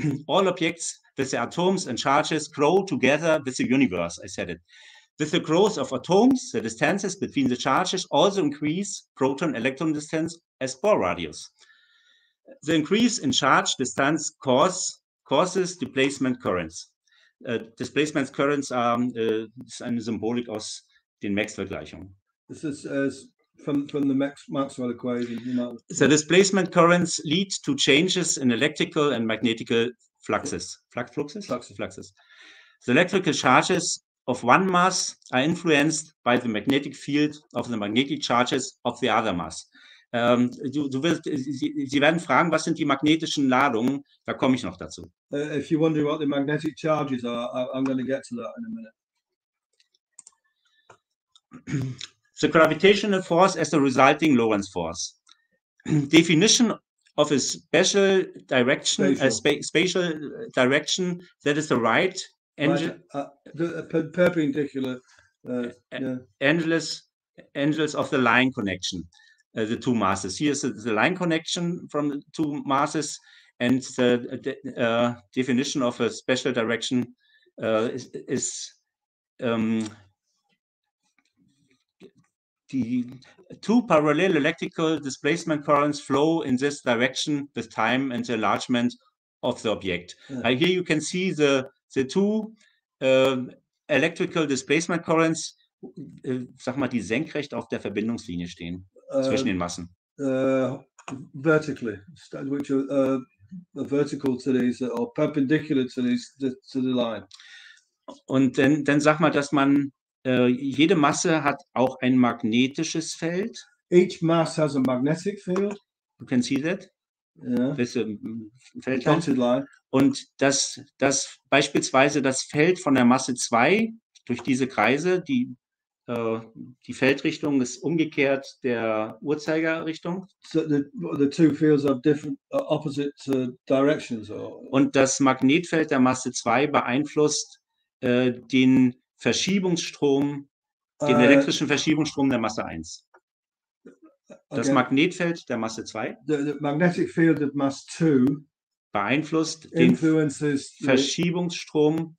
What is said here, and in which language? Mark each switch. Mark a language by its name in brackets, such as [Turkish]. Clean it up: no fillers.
[English] All objects with their atoms and charges grow together with the universe. I said it. With the growth of atoms, the distances between the charges also increase proton-electron distance as Bohr radius. The increase in charge distance causes displacement currents. [German] Displacement currents ist eine Symbolik aus den Maxwell-Gleichungen. [English] This is from the Maxwell equation. You know. The displacement currents lead to changes in electrical and magnetic fluxes. Fluxes. The electrical charges of one mass are influenced by the magnetic field of the magnetic charges of the other mass. [German] Sie werden fragen, was sind die magnetischen Ladungen? Da komme ich noch dazu. [English] If you wonder what the magnetic charges are, I'm going to get to that in a minute. The gravitational force as the resulting Lorentz force. Definition of a spatial direction, spatial direction that is the right the perpendicular angles of the line connection. The two masses. Here is the line connection from the two masses, and the definition of a special direction is the two parallel electrical displacement currents flow in this direction with time and the enlargement of the object. Yeah. Here you can see the two electrical displacement currents, [German] sag mal, die senkrecht auf der Verbindungslinie stehen. Zwischen den Massen. [English] Vertically, which are vertical to these or perpendicular to these to the line. [German] Und dann sag mal, dass man jede Masse hat auch ein magnetisches Feld. [English] Each mass has a magnetic field. You can see that. Yeah. [German] Feldline. Und das beispielsweise das Feld von der Masse 2 durch diese Kreise, die Feldrichtung ist umgekehrt der Uhrzeigerrichtung. [English] So the two fields have different opposite directions. [German] Und das Magnetfeld der Masse 2 beeinflusst den Verschiebungsstrom, den elektrischen Verschiebungsstrom der Masse 1. Das Magnetfeld der Masse 2 [English] the magnetic field of mass 2 [German] beeinflusst den Verschiebungsstrom